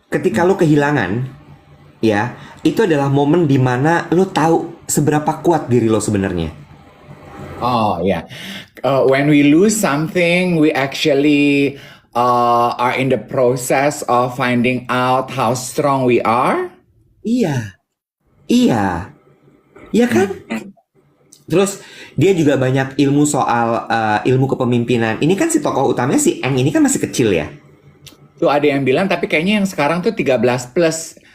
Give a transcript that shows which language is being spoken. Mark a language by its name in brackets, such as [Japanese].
[Indonesian] Ketika lo kehilangan, ya, itu adalah momen dimana lo tahu seberapa kuat diri lo sebenarnya. [English] Oh ya, when we lose something, we actually are in the process of finding out how strong we are. [Indonesian] Iya, iya, iya kan? Hmm. Terus dia juga banyak ilmu soal ilmu kepemimpinan. Ini kan si tokoh utamanya si Eng ini kan masih kecil ya. Tuh ada yang bilang, tapi kayaknya yang sekarang tuh 13 plus.